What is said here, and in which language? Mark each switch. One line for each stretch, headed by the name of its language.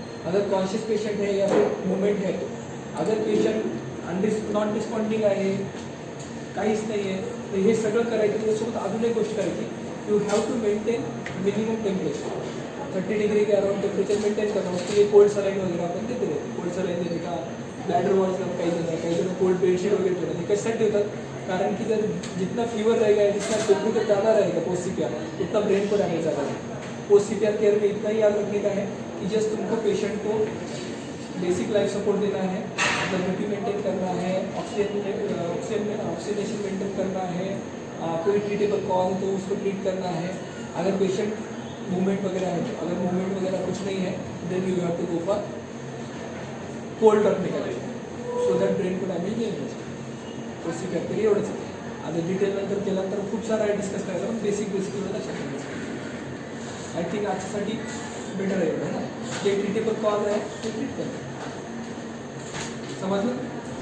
Hindi: अगर conscious patient है या फिर मूवमेंट है,
Marathi: तो अगर पेशंट नॉन रिस्पॉन्डिंग आहे, काहीच नाही आहे, तर हे सगळं करायचं। त्याच्यासोबत अजून एक गोष्ट करायची,
English: you have to maintain minimum temperature
Hindi: 30 degree के अराउंड टेम्परेचर मेंटेन करना। उसके लिए कोल्ड सलाइन वगैरह अपन देते रहते, कोल्ड सलाइन देने का, ब्लॅडर वॉल्स का
Marathi: काही जण कोल्ड बेडशीट वगैरे देतात। हे कशासाठी होतात? कारण की जर
Hindi: जितना फीवर रहेगा, जितना टेम्परेचर ज़्यादा रहेगा पोस्ट CPR, उतना ब्रेन को डैमेज ज़्यादा है। पोस्ट CPR केयर में इतना ही याद रखने का है कि जस्ट तुमको पेशेंट को बेसिक लाइफ सपोर्ट देना है, ब्लड मेंटेन करना है, ऑक्सीजनेशन मेंटेन करना है, कोई ट्रीटेबल कॉज है तो उसको ट्रीट करना है। अगर पेशेंट मूवमेंट वगैरह है, तो अगर मूवमेंट वगैरह कुछ नहीं है
English: then you have to go for
Hindi: cold रखने का, सो दॅट ब्रेन को डॅमेज
Marathi: नाही होईल। तो CPR तरी एवढंच। आता डिटेल नंतर केल्यानंतर खूप सारा डिस्कस करायचा, पण बेसिक लक्षात ठेवायचं।
English: I think
Marathi: आजच्यासाठी बेटर आहे ना, जे ट्रीटेबल कॉज आहे ते ट्रीट करतो। समजलं?